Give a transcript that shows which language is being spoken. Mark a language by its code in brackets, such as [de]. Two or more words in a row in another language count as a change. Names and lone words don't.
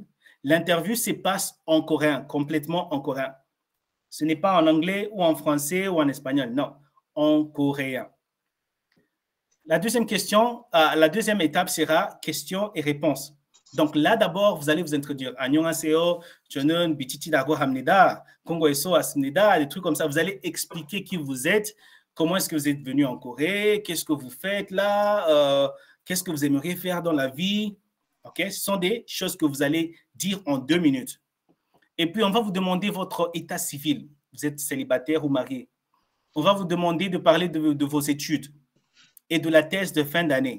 [fr] L'interview se passe en coréen, complètement en coréen. Ce n'est pas en anglais ou en français ou en espagnol, non, en coréen. La deuxième question, la deuxième étape sera questions et réponses. Donc là, d'abord, vous allez vous introduire. [ko] Annyeonghaseyo, 저는 BTT라고 합니다. Kongo에서 왔습니다. [fr] Des trucs comme ça. Vous allez expliquer qui vous êtes, comment est-ce que vous êtes venu en Corée, qu'est-ce que vous faites là, qu'est-ce que vous aimeriez faire dans la vie. OK? Ce sont des choses que vous allez dire en 2 minutes. Et puis, on va vous demander votre état civil. Vous êtes célibataire ou marié. On va vous demander de parler de vos études et de la thèse de fin d'année.